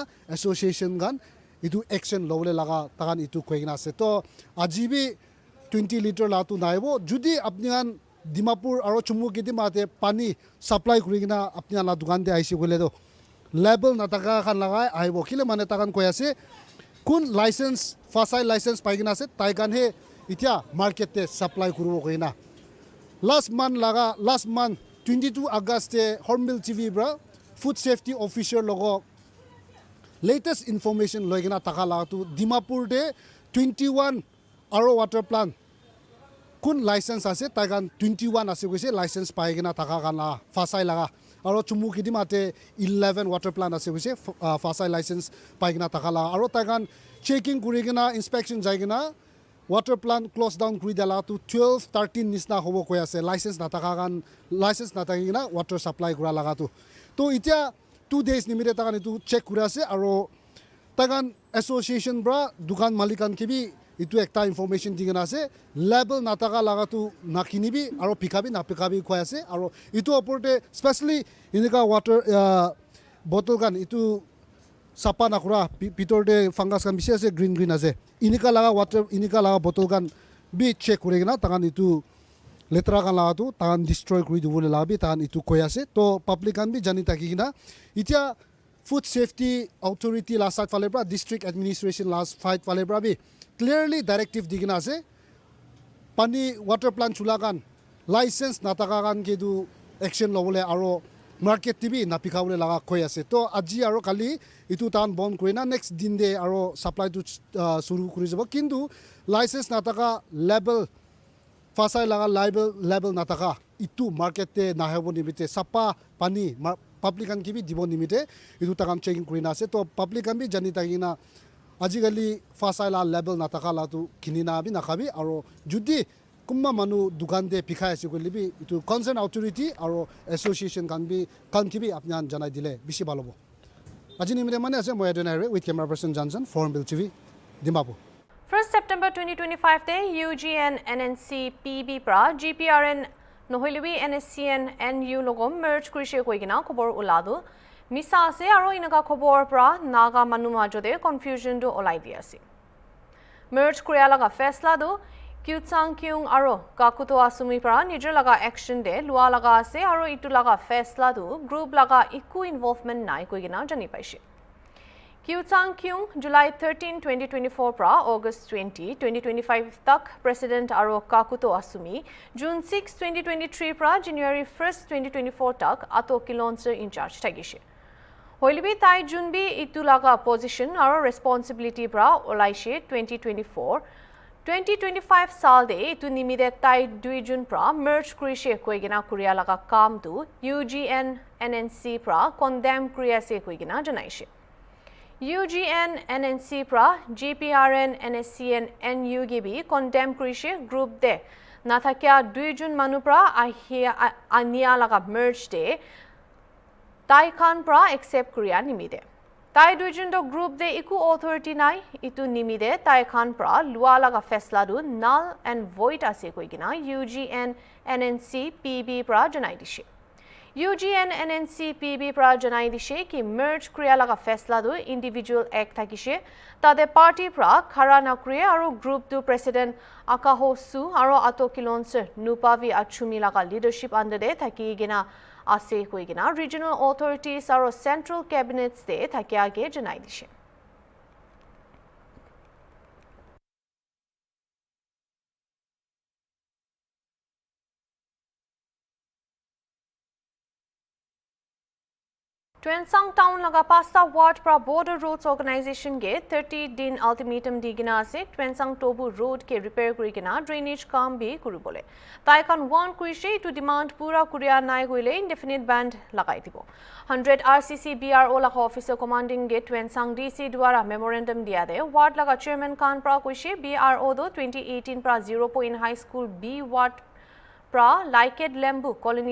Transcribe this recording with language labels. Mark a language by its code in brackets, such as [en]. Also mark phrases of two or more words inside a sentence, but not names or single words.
[nag] association gan itu action lowle laga takan itu koigena se to ajibi 20 liter la tu naibo judi apnian Dimapur aro chumu kidimate pani supply kurigena apnian la dukan de aisi gole do label nataka khan lagai aibo kile mane takan koy ase kun license fasai license paigena se taigan he itia market te supply kuribo koina [en] last month [nag] 22 August te Hornbill TV bra [en] food safety officer [nag] logo [en] latest information [nag] loigena takala tu Dimapur de 21 aro [en] water plant [nag] kun license ase taigan 21 ase goise license paigena taka la fasai laga aro chumu kidimate 11 [en] water plant [nag] ase goise fasai license paigena taka la aro taigan checking kurigena inspection jaigena [en] water plant close down [nag] kuri dala to 12 13 nisna hobo koy ase license natakina [en] water supply [nag] kura laga to itia 2 days nimite takan itu check kura ase aro takan association bra dukan malikan kibi itu ekta information digena ase label nataka laga tu nakinibi aro pikabi na pikabi koy ase aro itu oporte especially inika water bottle kan itu sapa nakura pitor de fungus kan bisi ase green ase inika laga water inika laga bottle kan bi check kurigena takan itu letra kan laga tu takan destroy kuri dubule laga bi takan itu koy ase to public kan bi jani takigina itia [en] food safety authority [nag] last side fale bra [en] district administration [nag] last fight fale bra bi [en] clearly directive [nag] digina ase pani [en] water plant [nag] chulagan license nataka kan ke du action lobole aro market tv napikawle laga koy ase to aji aro kali itu tan bon koina next din de aro supply to suru kuri jabo kintu license nataka label fasai laga label nataka itu market te nahebo nimite sapa pani public kan kibi dibo nimite itu takam checking kurina ase to public kan bi jani tagina আজিকালি fasai la label nataka la tu kinina bi nakabi aro judi kumma manu dukan de pikhai ase kolibi itu [en] concern authority [nag] aro association kan kibi apnan janai dile bishi balobo aji nimire mane ase moi denare [en] with camera person [nag] Johnson Hornbill TV Dimapur 1st September 2025 te UGN NNC PB pra GPRN nohilibi NSCN NU logo merge kurishe koigina khobor uladu Misa ase aro inaga khobor pra naga manu majode confusion do olai di ase merge kuriya laga faisla do kyutsang kyung aro kakuto asumi pra nijor laga action de lua laga ase aro itu laga faisla do group laga iku involvement nai koigina jani paise Kyutsang kyung July 13 2024 pra August 20 2025 tak president aro kakuto asumi June 6 2023 pra January 1 2024 tak ato kilonser in charge tagishe Hoilibi tai junbi itulaga position aro responsibility bra olaishe 2024 2025 साल दे इतु निमिदे ताई 2 जून प्रा मर्ज क्रिशे कोइगिना कुरिया लगा काम तु UGN NNC प्रा condemn क्रिया से कोइगिना जनाइशे UGN NNC प्रा GPRN NSCN NUGB condemn क्रिशे ग्रुप दे नाथाकिया 2 जून मनु प्रा आनिया लगा मर्ज दे ताई खान प्रा एक्सेप्ट क्रिया निमिदे ताई 2 जून दो ग्रुप दे इकु अथॉरिटी नाइ इतु निमिदे ताई खान प्रा लुआ लगा फैसला दु [en] null and void [nag] आसे कोइगिना UGN NNC PB प्रा जनाइ दिशे UGN NNC PB प्रा जनाइ दिशे कि मर्ज क्रिया लगा फैसला दु [en] individual act [nag] थाकिशे तादे पार्टी प्रा खरा नक्रिये आरो ग्रुप दु प्रेसिडेंट आकाहो सु आरो आतो किलोन्स नुपावी अचुमी लगा लीडरशिप अंडर दे थाकिगिना आसे कोइगिना [en] regional authorities [nag] आरो [en] central cabinets [nag] दे थाकियागे जनाइ दिशे ट्वेंसांग टाउन लगा पास्ता वार्ड प्रा बॉर्डर रोड्स ऑर्गेनाइजेशन के 30 दिन अल्टीमेटम दिगिना से ट्वेंसांग टोबू रोड के रिपेयर करिगिना ड्रेनेज काम भी करू बोले ताइकान वन क्रिशे टू डिमांड पूरा कुरिया नाइ गइले [en] indefinite bandh [nag] लगाइ दिबो 100 RCC BRO लगा [en] officer commanding [nag] के ट्वेंसांग DC द्वारा मेमोरेंडम दिया दे वार्ड लगा चेयरमैन खान प्रा क्रिशे BRO दो 2018 प्रा 0 पॉइंट हाई स्कूल B वार्ड प्रा लाइकेड लेम्बू कॉलोनी